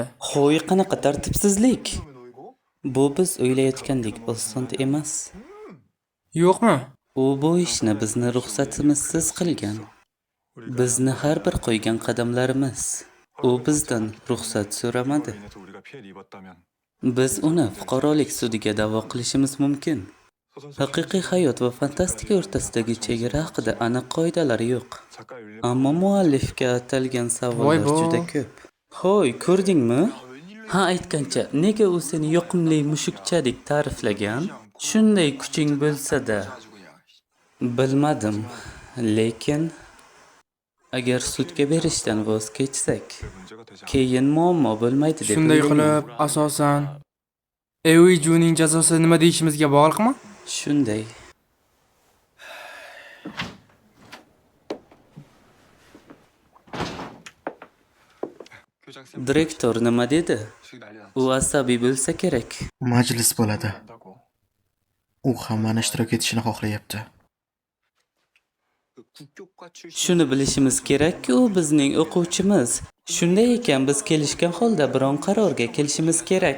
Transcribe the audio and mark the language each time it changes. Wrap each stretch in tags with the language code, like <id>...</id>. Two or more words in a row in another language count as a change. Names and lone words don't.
<uz>Hoy, qanaqa tartibsizlik? Bu biz o'ylayotgandek oson emas. Yo'qmi? U bu ishni bizni ruxsatimizsiz qilgan. Bizni har bir qo'ygan qadamlarimiz. U bizdan ruxsat so'ramadi.</uz> <ko>인해서 우리가 피해를 입었다면</ko> <uz>Biz uni fuqarolik sudiga da'vo qilishimiz mumkin. Haqiqiy hayot va fantastika o'rtasidagi chegara haqida aniq qoidalar yo'q.</uz> <ko>작가의 의뢰</ko> <uz>Ammo muallifga atalgan savollar Voy bo. juda ko'p. Hoy, ko'rdingmi? Ha, aytgancha, nega u seni yoqimli mushukchadek ta'riflagan? Shunday kuching bo'lsa-da, Bilmadim, lekin agar sudga berishdan voz kechsak,</uz> <ko>문제가 되지 않아.</ko> <uz>keyin muammo bo'lmaydi deb Shunday o'ylayman. qilib, asosan Juning jazosi nima deyishimizga bog'liqmi? Shunday.</uz> <ko>교장쌤</ko> <uz>Direktor nima dedi?</uz> <ko>지금 난리 났지.</ko> <uz>U asabiy bo'lsa kerak. Majlis bo'ladi.</uz> <ko>한다고.</ko> <uz>U hammani ishtirok etishini xohlayapti. Shuni bilishimiz kerakki, u bizning o'quvchimiz. Shunday ekan, biz kelishgan holda biron qarorga kelishimiz kerak.</uz>